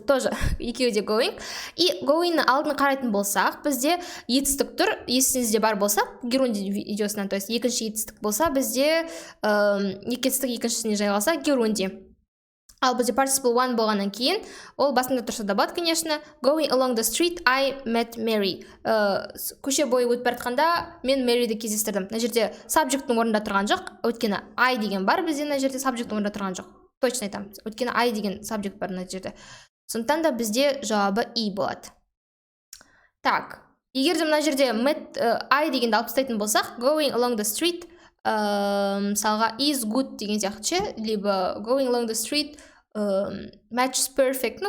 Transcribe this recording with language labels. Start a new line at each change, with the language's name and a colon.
Russian: Тоже
Kazakh: екеуі де going.
Russian: И
Kazakh: going-ны алдын қарайтын болсақ, бізде етістік тұр. Есіңізде бар болса, герундий видеосынан,
Russian: то есть
Kazakh: екінші етістік болса, бізде етістік екіншісіне жайғалса, герундий. Ал бізде participle one болғаннан кейін, ол басында тұрса да болады,
Russian: конечно.
English: Going along the street, I met Mary.
Kazakh: Көше бойы өтіп бара мен Мэриді кездестірдім. Мына жерде subject'тың орнында тұрған жоқ, өйткені I деген бар, бізде мына жерде subject'тың орнында тұрған жоқ.
Russian: Точно
Kazakh: айтамын. Өйткені I деген subject бар мына жерде. Сондықтан да бізде жауабы E болады.
Russian: Так,
Kazakh: егер де мына жерде I дегенді алып тастайтын болсақ,
English: going along the street
Kazakh: мысалға
English: is good
Kazakh: деген сияқты,
Russian: либо
English: going along the street matches perfect.